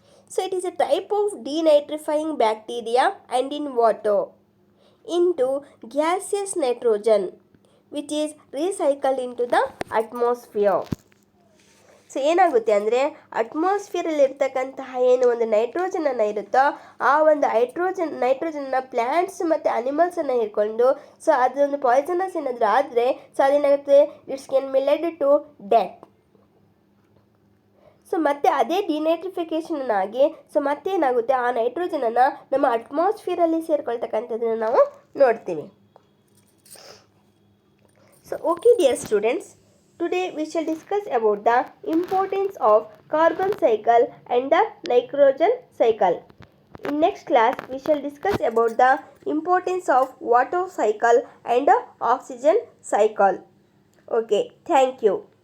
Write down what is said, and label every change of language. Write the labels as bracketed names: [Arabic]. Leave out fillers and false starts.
[English] So it is a type of denitrifying bacteria and in water into gaseous nitrogen which is recycled into the atmosphere. [Kannada] So ಏನಾಗುತ್ತೆ ಅಂದರೆ ಅಟ್ಮಾಸ್ಫಿಯರಲ್ಲಿ ಇರ್ತಕ್ಕಂತಹ ಏನು ಒಂದು ನೈಟ್ರೋಜನನ್ನು ಇರುತ್ತೋ ಆ ಒಂದು ನೈಟ್ರೋಜನ್ನ ಪ್ಲ್ಯಾಂಟ್ಸ್ ಮತ್ತು ಅನಿಮಲ್ಸನ್ನು ಹಿಡ್ಕೊಂಡು ಸೊ ಅದೊಂದು ಪಾಯ್ಸನಸ್ ಏನಾದರೂ ಆದರೆ ಸೊ ಅದೇನಾಗುತ್ತೆ, [English] It's can be led to death. [Kannada] So ಮತ್ತೆ ಅದೇ ಡಿನೈಟ್ರಿಫಿಕೇಷನ್ ಆಗಿ ಸೊ ಮತ್ತೇನಾಗುತ್ತೆ, ಆ ನೈಟ್ರೋಜನನ್ನು ನಮ್ಮ ಅಟ್ಮಾಸ್ಫಿಯರಲ್ಲಿ ಸೇರ್ಕೊಳ್ತಕ್ಕಂಥದ್ದನ್ನು ನಾವು ನೋಡ್ತೀವಿ. [English] So okay dear students, today we shall discuss about the importance of carbon cycle and the nitrogen cycle. In next class we shall discuss about the importance of water cycle and the oxygen cycle. Okay, thank you.